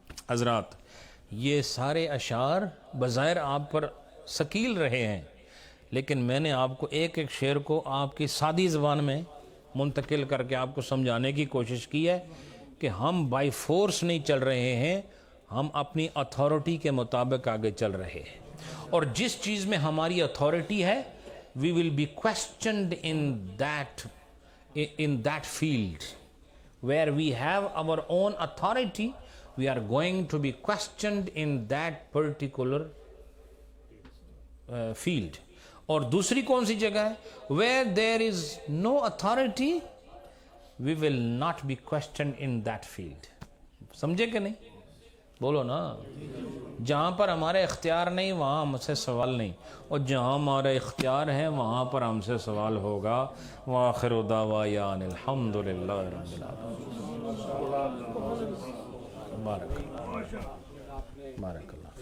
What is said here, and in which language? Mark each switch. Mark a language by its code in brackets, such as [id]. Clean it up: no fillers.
[ur] حضرات یہ سارے اشعار بظاہر آپ پر ثقیل رہے ہیں، لیکن میں نے آپ کو ایک ایک شعر کو آپ کی سادی زبان میں منتقل کر کے آپ کو سمجھانے کی کوشش کی ہے کہ ہم بائی فورس نہیں چل رہے ہیں، ہم اپنی اتھارٹی کے مطابق آگے چل رہے ہیں، اور جس چیز میں ہماری اتھارٹی ہے [en] we will be questioned in that field where we have our own authority. We are going to be questioned in that particular field. [ur] اور دوسری کون سی جگہ ہے؟ [en] where there is no authority we will not be questioned in that field. [ur] سمجھے کہ نہیں؟ بولو نا. جہاں پر ہمارے اختیار نہیں وہاں ہم سے سوال نہیں، اور جہاں ہمارے اختیار ہے وہاں پر ہم سے سوال ہوگا. [ar] وآخر دعوانا ان الحمد للہ رب العالمین. بارک اللہ بارک اللہ.